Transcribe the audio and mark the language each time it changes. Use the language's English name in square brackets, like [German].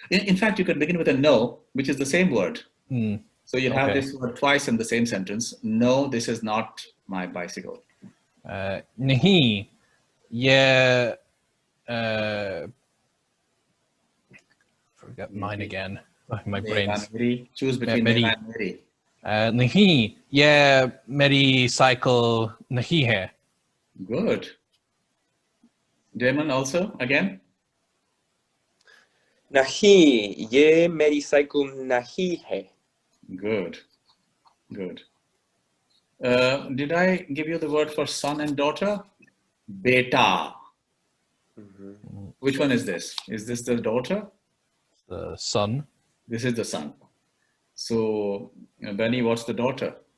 [English] In fact, you could begin with a no, which is the same word. So you'll have this word twice in the same sentence. No, this is not my bicycle. [Hindi] नहीं ये [English] forget mine again. My brain's choose between [Hindi] Meri. [English] mera and meri. [Hindi] नहीं ये मेरी cycle नहीं है. [English] Good. Damon also again. [Hindi] नहीं ये मेरी साइकिल नहीं है. [English] Good. Did I give you the word for son and daughter? Beta. Which one is this? Is this the daughter? The son. This is the son. So, Benny, what's the daughter?